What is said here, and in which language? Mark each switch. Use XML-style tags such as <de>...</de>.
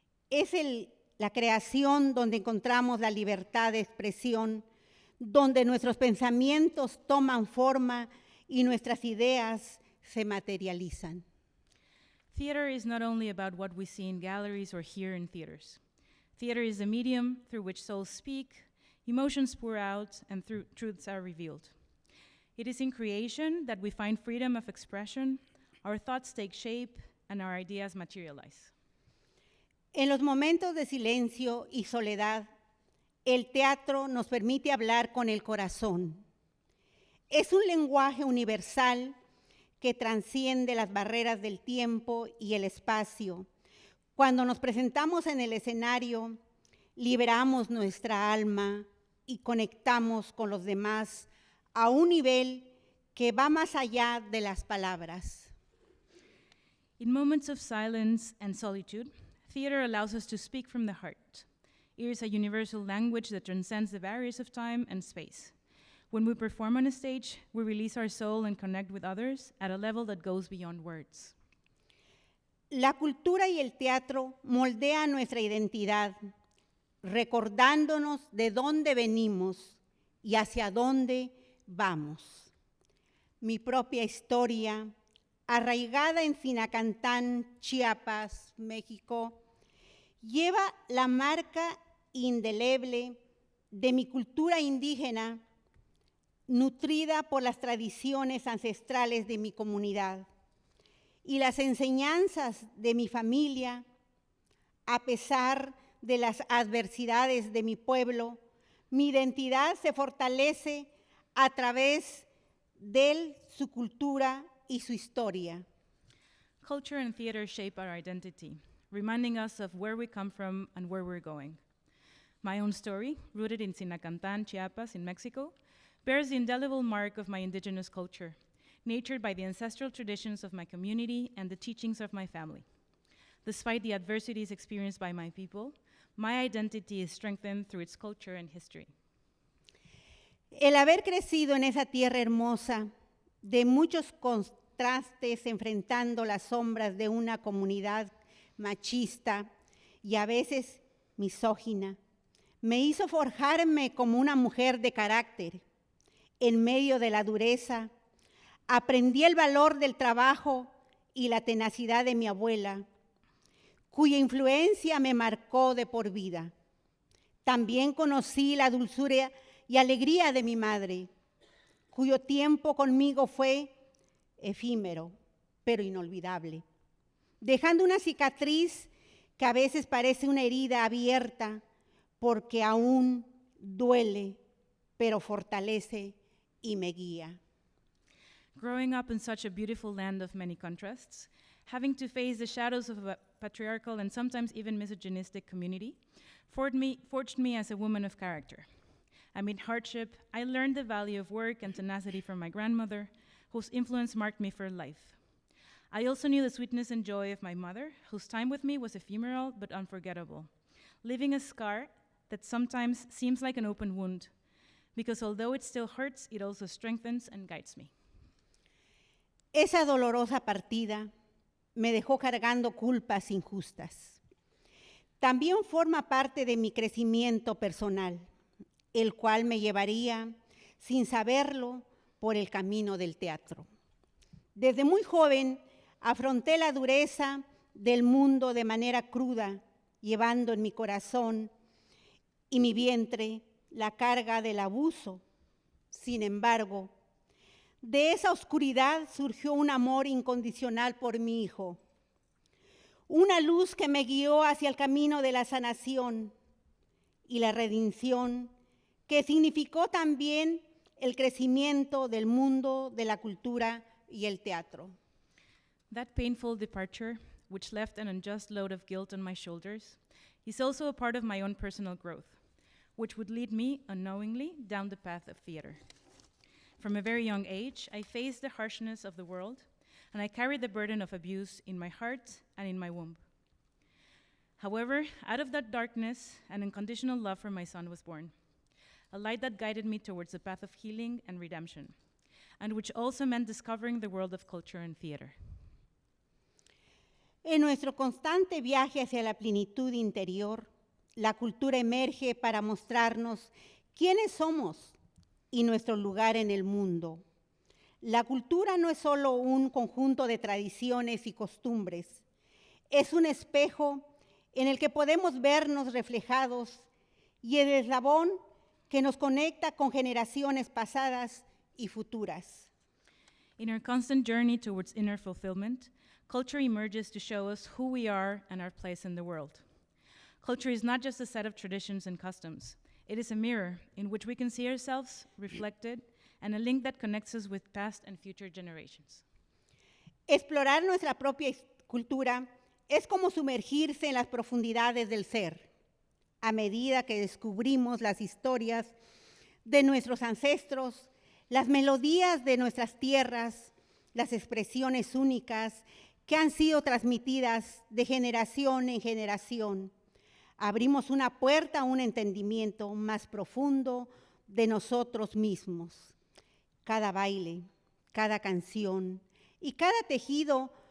<es>Es la creación donde encontramos la libertad de expresión, donde nuestros pensamientos toman forma y nuestras ideas se materializan.</es> <en>Theater is not only about what we see in galleries or hear in theaters. Theater is a medium through which souls speak, emotions pour out, and truths are revealed. It is in creation that we find freedom of expression, our thoughts take shape, and our ideas materialize.</en> <es>En los momentos de silencio y soledad, el teatro nos permite hablar con el corazón. Es un lenguaje universal que trasciende las barreras del tiempo y el espacio. Cuando nos presentamos en el escenario, liberamos nuestra alma y conectamos con los demás a un nivel que va más allá de las palabras.</es> <en>In moments of silence and solitude, theater allows us to speak from the heart. It is a universal language that transcends the barriers of time and space. When we perform on a stage, we release our soul and connect with others at a level that goes beyond words.</en> <es>La cultura y el teatro moldean nuestra identidad, recordándonos de dónde venimos y hacia dónde vamos. Mi propia historia, arraigada en Sinacantán, Chiapas, México, lleva la marca indeleble de mi cultura indígena, nutrida por las tradiciones ancestrales de mi comunidad y las enseñanzas de mi familia. A pesar de las adversidades de mi pueblo, mi identidad se fortalece a través de su cultura y su historia.</es> <en>Culture and theater shape our identity, reminding us of where we come from and where we're going. My own story, rooted in Sinacantán, Chiapas, in Mexico, bears the indelible mark of my indigenous culture, nurtured by the ancestral traditions of my community and the teachings of my family. Despite the adversities experienced by my people, my identity is strengthened through its culture and history.</en> <es>El haber crecido en esa tierra hermosa, de muchos contrastes enfrentando las sombras de una comunidad machista y a veces misógina, me hizo forjarme como una mujer de carácter. En medio de la dureza, aprendí el valor del trabajo y la tenacidad de mi abuela, cuya influencia me marcó de por vida. También conocí la dulzura y alegría de mi madre, cuyo tiempo conmigo fue efímero, pero inolvidable, dejando una cicatriz que a veces parece una herida abierta, porque aún duele, pero fortalece y me guía.</es> <en>Growing up in such a beautiful land of many contrasts, having to face the shadows of a patriarchal and sometimes even misogynistic community, forged me as a woman of character. Amid hardship, I learned the value of work and tenacity from my grandmother, whose influence marked me for life. I also knew the sweetness and joy of my mother, whose time with me was ephemeral but unforgettable, leaving a scar that sometimes seems like an open wound, because although it still hurts, it also strengthens and guides me.</en> <es>Esa dolorosa partida me dejó cargando culpas injustas. También forma parte de mi crecimiento personal, el cual me llevaría, sin saberlo, por el camino del teatro. Desde muy joven afronté la dureza del mundo de manera cruda, llevando en mi corazón y mi vientre la carga del abuso. Sin embargo, de esa oscuridad surgió un amor incondicional por mi hijo, una luz que me guió hacia el camino de la sanación y la redención, que significó también el crecimiento del mundo de la cultura y el teatro.</es> <en>That painful departure, which left an unjust load of guilt on my shoulders, is also a part of my own personal growth, which would lead me unknowingly down the path of theater. From a very young age, I faced the harshness of the world, and I carried the burden of abuse in my heart and in my womb. However, out of that darkness, an unconditional love for my son was born, a light that guided me towards the path of healing and redemption, and which also meant discovering the world of culture and theater.</en> <es>En nuestro constante viaje hacia la plenitud interior, la cultura emerge para mostrarnos quiénes somos y nuestro lugar en el mundo. La cultura no es solo un conjunto de tradiciones y costumbres, es un espejo en el que podemos vernos reflejados y el eslabón que nos conecta con generaciones pasadas y futuras.</es> <en>In our constant journey towards inner fulfillment, culture emerges to show us who we are and our place in the world. Culture is not just a set of traditions and customs. It is a mirror in which we can see ourselves reflected and a link that connects us with past and future generations.</en> <es>Explorar nuestra propia cultura es como sumergirse en las profundidades del ser. A medida que descubrimos las historias de nuestros ancestros, las melodías de nuestras tierras, las expresiones únicas que han sido transmitidas de generación en generación, abrimos una puerta a un entendimiento más profundo de nosotros mismos. Cada baile, cada canción y cada tejido</es>